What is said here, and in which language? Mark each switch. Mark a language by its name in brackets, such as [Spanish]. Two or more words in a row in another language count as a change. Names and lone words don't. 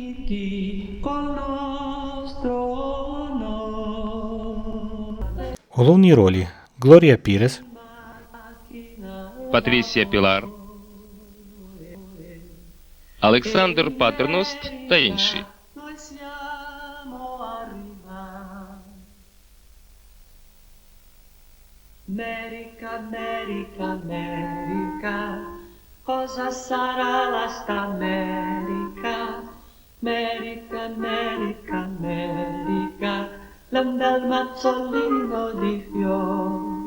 [Ukrainian] Головні ролі – Глорія Пірес, Патрісія Пілар, Олександр Патерност та інші. [Italian] Noi siamo arrivati. America, America, America, cosa sarà la sta America? America, America, America, un bel mazzolino di fiori.